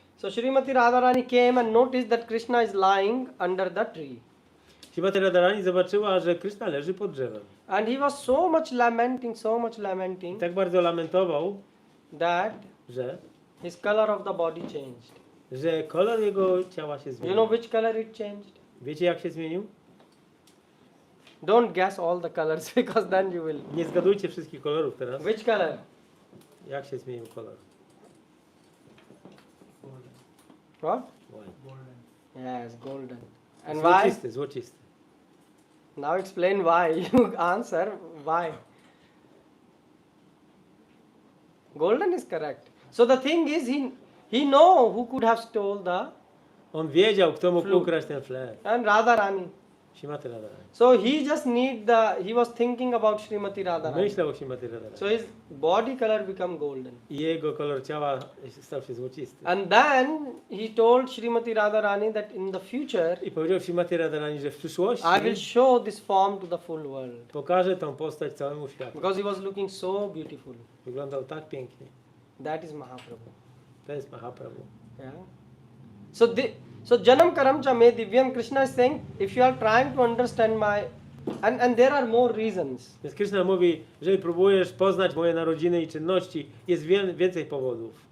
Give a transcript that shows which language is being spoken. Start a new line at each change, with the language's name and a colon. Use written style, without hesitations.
English: So Srimati Radharani came and noticed that Krishna is lying under the tree.
Polish: Śrimati Radharani zobaczyła, że Krishna leży pod drzewem.
English: And he was so much lamenting,
Polish: I tak bardzo lamentował,
English: that
Polish: że
English: his color of the body changed.
Polish: kolor jego ciała się
English: You
Polish: zmienił.
English: know which color it changed?
Polish: Wiecie jak się zmienił?
English: Don't guess all the colors because then you will.
Polish: Nie zgadujcie wszystkich kolorów teraz.
English: Which color?
Polish: Jak się zmienił kolor?
English: What? Golden. Yes, golden. And why?
Polish: Złocisty.
English: Now explain why. You answer why. Golden is correct. So the thing is, he know who could have stole the
Polish: On wiedział, kto mógł
English: Flute.
Polish: ukraść ten flet.
English: and Radharani.
Polish: Śrimati Radharani.
English: So he just he was thinking about Srimati Radharani.
Polish: Myślał o Śrimati Radharani.
English: So his body color become golden.
Polish: I jego kolor ciała stał się złocisty.
English: And then he told Srimati Radharani that in the future
Polish: I powiedział Śrimati Radharani, że w przyszłości
English: I will show this form to the full world.
Polish: pokaże tą postać całemu światu.
English: Because he was looking so beautiful.
Polish: Wyglądał tak pięknie.
English: That is Mahaprabhu.
Polish: To jest Mahaprabhu.
English: Yeah. So
Sanskrit: Janam Karamcha Me Divyam,
English: Krishna is saying, if you are trying to understand my, and there are more reasons.
Polish: Więc Krishna mówi, jeżeli próbujesz poznać moje narodziny i czynności, jest więcej powodów.